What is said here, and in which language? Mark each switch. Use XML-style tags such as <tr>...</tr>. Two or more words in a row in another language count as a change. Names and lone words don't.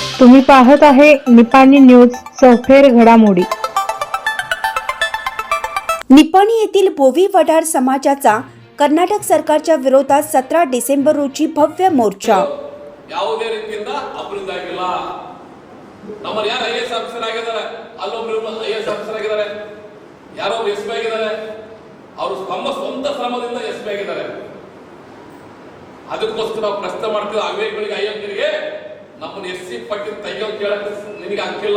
<mr>तुम्ही पाहत आहे निपाणी न्यूज चौफेर घडामोडी। निपाणी येथील बोवी वडार समाजाचा कर्नाटक सरकारच्या विरोधात 17 डिसेंबर रोजी भव्य मोर्चा।</mr> <kn>ಯಾವುದೇ ರೀತಿಯಿಂದ ಅಭಿವೃದ್ಧಿ ಆಗಿಲ್ಲ। ನಮ್ಮಲ್ಲಿ ಯಾರು</kn> <en>IAS officer</en> <kn>ಆಗಿದ್ದಾರೆ, ಅಲ್ಲೊಬ್ರು</kn> <en>IAS officer</en> <kn>ಆಗಿದ್ದಾರೆ, ಯಾರೋ ಎಸ್ಪಿ ಆಗಿದ್ದಾರೆ, ಅವರು ತಮ್ಮ ಸ್ವಂತ ಶ್ರಮದಿಂದ ಎಸ್ಪಿ ಆಗಿದ್ದಾರೆ। ಅದಕ್ಕೋಸ್ಕರ ಪ್ರಶ್ನೆ ಮಾಡ್ತಿದ್ದ ಅವೇಗಳಿಗೆ ಅಯ್ಯಂಗರಿಗೆ ನಮ್ಮನ್ನು ಎಸ್ಸಿ ಪಟ್ಟಿ ತೆಗೆಯೋದು ಕೇಳಕ್ಕೆ ನಿನಗೆ ಆಗ್ತಿಲ್ಲ।</kn>